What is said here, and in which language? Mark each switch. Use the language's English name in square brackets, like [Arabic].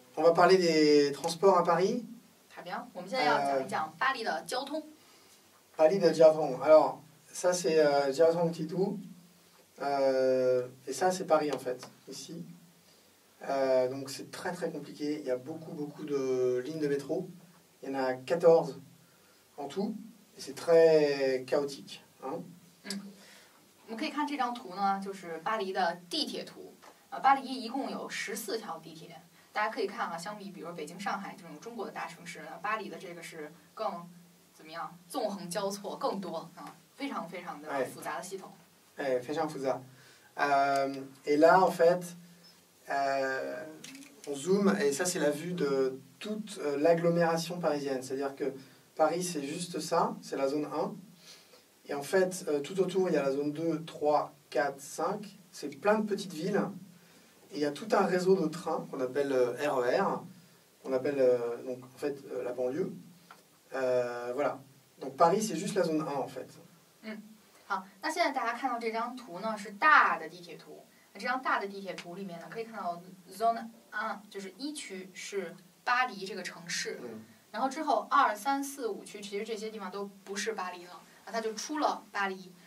[French] va parler des transports à Paris. Très bien， [Chinese] 我们现在要讲一讲巴黎的交通。 [French] Paris de Jiaotong. Alors, ça c'est Jiaotong Titou. Et ça c'est Paris en fait, ici. Donc c'est très très compliqué. Il y a beaucoup de lignes de métro. Il y en a 14 en tout. Et c'est très chaotique. Hein. [Chinese] 我们可以看这张图呢，就是巴黎的地铁图。巴黎一共有14条地铁。大家可以看啊，相比比如北京、上海这种中国的大城市，巴黎的这个是更怎么样？纵横交错更多啊，非常的复杂的系统。非常复杂。 [French] Et là en fait, on zoome et ça c'est la vue de toute l'agglomération parisienne. C'est-à-dire que Paris c'est juste ça, c'est la zone 1. Et en fait, tout autour il y a la zone 2, 3, 4, 5. C'est plein de petites villes. Et il y a tout un réseau de trains qu'on appelle RER, qu'on appelle donc en fait la banlieue. Voilà. Donc Paris c'est juste la zone 1 en fait. [Chinese] 好，那现在大家看到这张图呢是大的地铁图。那这张大的地铁图里面呢，可以看到 Zone 1就是1区是巴黎这个城市，然后之后2、3、4、5区其实这些地方都不是巴黎了，它就出了巴黎。